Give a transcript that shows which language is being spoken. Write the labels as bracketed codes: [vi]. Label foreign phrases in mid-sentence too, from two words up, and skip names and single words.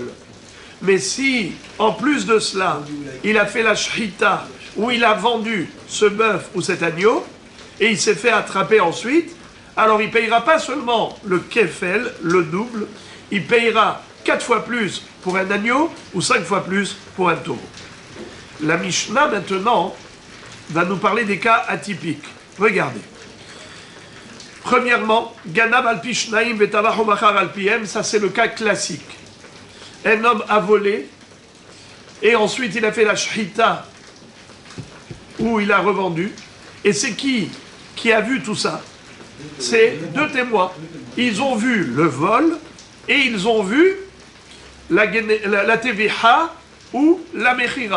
[fr] Mais si, en plus de cela, il a fait la shrita, ou il a vendu ce bœuf ou cet agneau, et il s'est fait attraper ensuite, alors il ne payera pas seulement le kefel, le double, il payera 4 fois plus pour un agneau, ou 5 fois plus pour un taureau. La Mishnah, maintenant, va nous parler des cas atypiques. Regardez. Premièrement, [he] גנב על פי שנים וטבחו מכר על פיהם, [fr] ça c'est le cas classique. Un homme a volé, et ensuite il a fait la shrita, où il a revendu. Et c'est qui a vu tout ça? C'est deux témoins. Ils ont vu le vol, et ils ont vu la teviha ou la mechira.